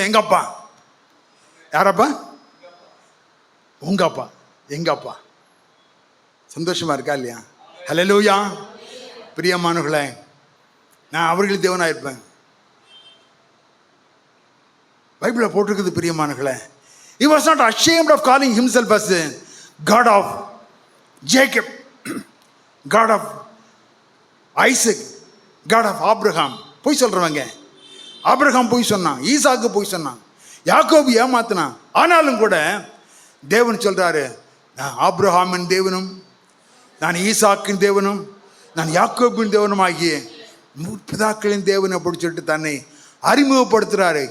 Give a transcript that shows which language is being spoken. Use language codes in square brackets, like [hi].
[ta] எங்க அப்பா. யாரப்பா? உங்க அப்பா, எங்க அப்பா. சந்தோஷமா இருக்கா இல்லையா? ஹல்லேலூயா. பிரியமானவர்களே, நான் அவர்கள் தேவனாயிருப்பேன். பைபிள்ல போட்டிருக்குது பிரியமானவர்களே. [en] He was not ashamed of calling himself as the God of Jacob, God of Isaac, God of Abraham. [ta] போய் சொல்றவங்க, ஆபிரகாம் போய் சொன்னான், ஈசாக்கு போய் சொன்னான், யாக்கோபு ஏமாத்தினான். ஆனாலும் கூட தேவன் சொல்றாரு, நான் ஆபிரகாமின் தேவனும், நான் ஈசாக்கின் தேவனும், நான் யாக்கோபின் தேவனும் ஆகிய பிதாக்களின் தேவன் அப்படி சொல்லிட்டு தன்னை அறிமுகப்படுத்துறாரு.